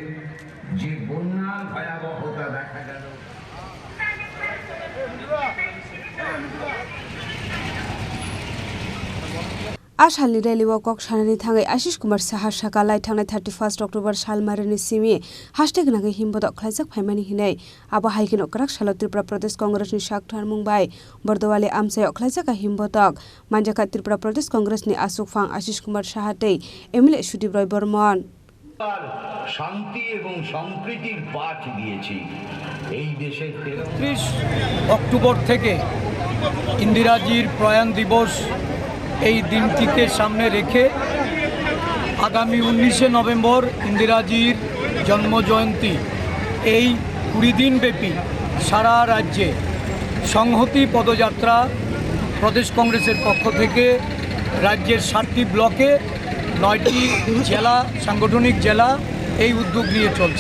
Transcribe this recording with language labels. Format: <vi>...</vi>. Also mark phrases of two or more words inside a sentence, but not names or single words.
<trp>Ashalni rally walk shanani thangai Ashish Kumar Saha sakalai thangnai 31 October salmarani simi hashtag nagi Himbotok Khlaijak phaimani hinai abo haikino Kraksalo Tripura Pradesh Cogress ni Saktharmungbai Bordowali amsai Khlaijaka Himbotok Manjakha Tripura Pradesh Cogress ni Asukfang Ashish Kumar Sahatei MLA Sudibroi Bormon</trp> <bn>শান্তি এবং সম্প্রীতির পাঠ দিয়েছি এই দেশে 30 অক্টোবর থেকে ইন্দিরাজির প্রয়াণ দিবস এই দিনটিকে সামনে রেখে আগামী 19 নভেম্বর ইন্দিরাজির জন্মজয়ন্তী এই 20 দিন ব্যাপী সারা রাজ্যে সংহতি পদযাত্রা প্রদেশ কংগ্রেসের পক্ষ থেকে রাজ্যের 7টি ব্লকে 9টি জেলা সাংগঠনিক জেলা এই উদ্যোগ নিয়ে চলছে।</bn>